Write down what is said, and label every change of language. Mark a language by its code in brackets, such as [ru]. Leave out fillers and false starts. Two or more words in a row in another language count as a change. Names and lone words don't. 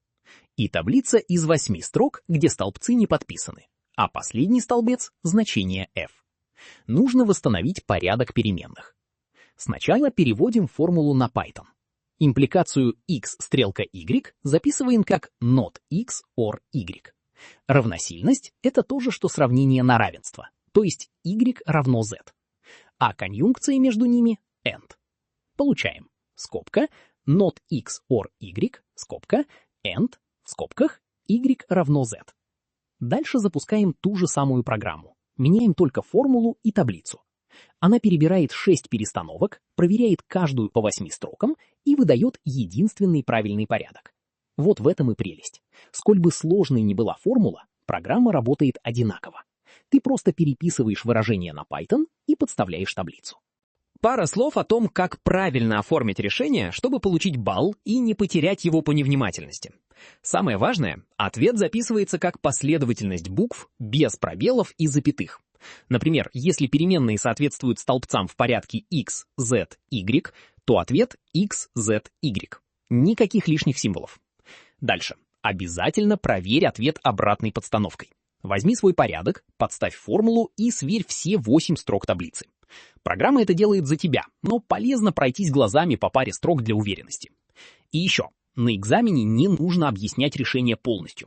[ru] И таблица из 8 строк, где столбцы не подписаны, а последний столбец — значение f. Нужно восстановить порядок переменных. Сначала переводим формулу на Python. Импликацию x стрелка y записываем как [en] not x or y. [ru] Равносильность — это то же, что сравнение на равенство, то есть y равно z. А конъюнкция между ними — and. Получаем скобка [en] not x or y, [ru] скобка, and, в скобках, y равно z. Дальше запускаем ту же самую программу. Меняем только формулу и таблицу. Она перебирает 6 перестановок, проверяет каждую по 8 строкам и выдает единственный правильный порядок. Вот в этом и прелесть. Сколь бы сложной ни была формула, программа работает одинаково. Ты просто переписываешь выражение на Python и подставляешь таблицу. Пара слов о том, как правильно оформить решение, чтобы получить балл и не потерять его по невнимательности. Самое важное, ответ записывается как последовательность букв без пробелов и запятых. Например, если переменные соответствуют столбцам в порядке x, z, y, то ответ x, z, y. Никаких лишних символов. Дальше. Обязательно проверь ответ обратной подстановкой. Возьми свой порядок, подставь формулу и сверь все 8 строк таблицы. Программа это делает за тебя, но полезно пройтись глазами по паре строк для уверенности. И еще, на экзамене не нужно объяснять решение полностью.